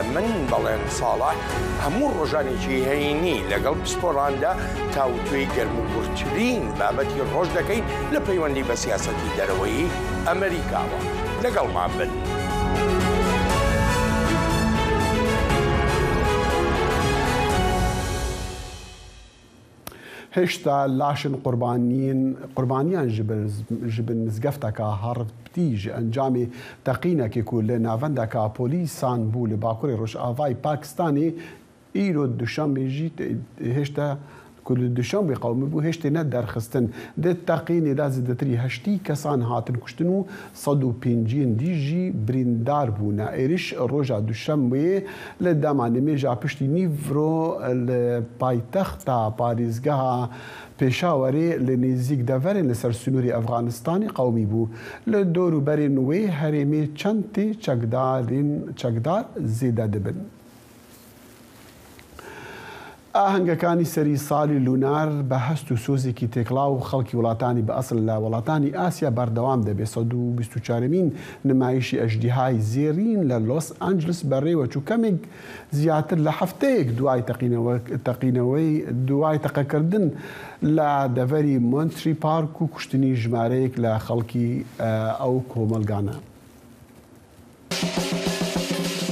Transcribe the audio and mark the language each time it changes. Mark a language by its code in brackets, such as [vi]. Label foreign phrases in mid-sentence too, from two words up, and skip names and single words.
[ckb] من بەڵێن ساڵح هەموو ڕۆژانێکی هەینی لەگەڵ پسپۆڕاندا تاوتوێی گەرم و گورتترین بابەتی ڕۆژ دەکەین لە پەیوەندی بە سیاسەتی دەرەوەی ئەمریکاوە. لەگەڵمان بن. [ku] هێشتا لاشن قوربانیان ji bi mizgefteka harptî ji encamê teqînekê ku li navendeka polîsan bû li Bakurê Rojavayê Pakistanê îro duşanbê jî hêşta ku li duşanbê qewmî bû hêştê ne derxistin. Di teqînê de zêdetirî 80 kesan hatin kuştin û 150 dî jî birîndar bûne. Êriş roja duşanbê li dema nimêja piştî nîvro li paytexta parêzgeha Pêşawerê li nêzik deverên li ser Sunûrê Efxanistanê qewmî bû. Li dorûberên wê herêmê çend tê çekdar zêde dibin. [ckb] ئاهەنگەکانی سەری ساڵی لونار بە هەست و سۆزێکی تێکڵاو و خەڵکی وڵاتانی بە ئەسڵ لە وڵاتانی ئاسیا بەردەوام دەبێت. 124مین نمایشی ئەژدیهای زێرین لە لۆس ئانجلس بەڕێوە چوو کەمێک زیاتر لە هەفتەیەک دوای تەقینەوەی دوای تەقەکردن لە دەڤەری مۆنتری پارک و کوشتنی ژمارەیەک لە خەڵکی ئەو کۆمەلگانە.